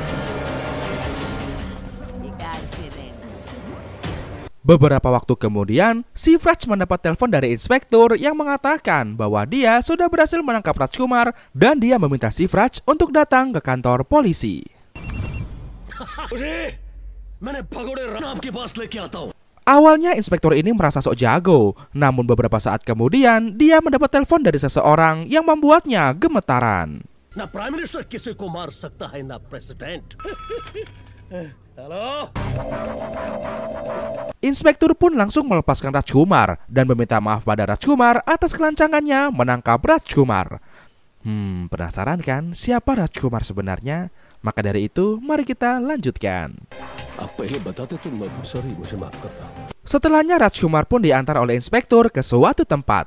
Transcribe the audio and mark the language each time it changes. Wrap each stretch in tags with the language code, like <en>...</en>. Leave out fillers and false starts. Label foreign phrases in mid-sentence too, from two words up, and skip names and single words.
<id>Beberapa waktu kemudian, Shivraj mendapat telepon dari inspektur yang mengatakan bahwa dia sudah berhasil menangkap Rajkumar dan dia meminta Shivraj untuk datang ke kantor polisi. Awalnya inspektur ini merasa sok jago, namun beberapa saat kemudian dia mendapat telepon dari seseorang yang membuatnya gemetaran.</id> <hi>Na</hi> <en>Prime Minister</en> <hi>किसी को मार सकता है ना President.</hi> <id>Halo. Inspektur pun langsung melepaskan Rajkumar dan meminta maaf pada Rajkumar atas kelancangannya menangkap Rajkumar. Penasaran kan siapa Rajkumar sebenarnya? Maka dari itu, mari kita lanjutkan. Setelahnya Rajkumar pun diantar oleh inspektur ke suatu tempat.</id>